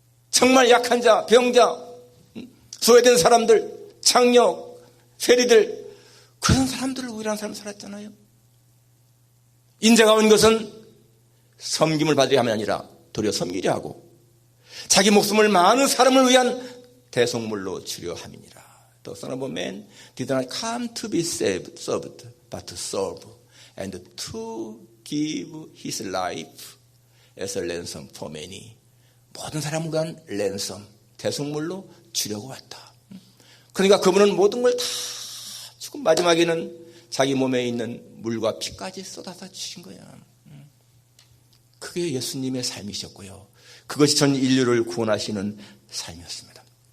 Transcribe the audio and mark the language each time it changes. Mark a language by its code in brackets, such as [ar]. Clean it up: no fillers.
[ko] 정말 약한 자, 병자, 소외된 사람들, 장녀, 세리들 그런 사람들을 위한 삶을 살았잖아요. 인자가 온 것은 섬김을 받으려 함이 아니라 도리어 섬기려 하고 자기 목숨을 많은 사람을 위한 대속물로 주려 함이니라. [en] The Son of Man did not come to be served, but to serve and to give his life as a ransom for many. [ko] 모든 사람을 위한 랜섬, 대속물로 주려고 왔다. 그러니까 그분은 모든 걸 다 주고 마지막에는 자기 몸에 있는 물과 피까지 쏟아서 주신 거야. 그게 예수님의 삶이셨고요. 그것이 전 인류를 구원하시는 삶이었습니다.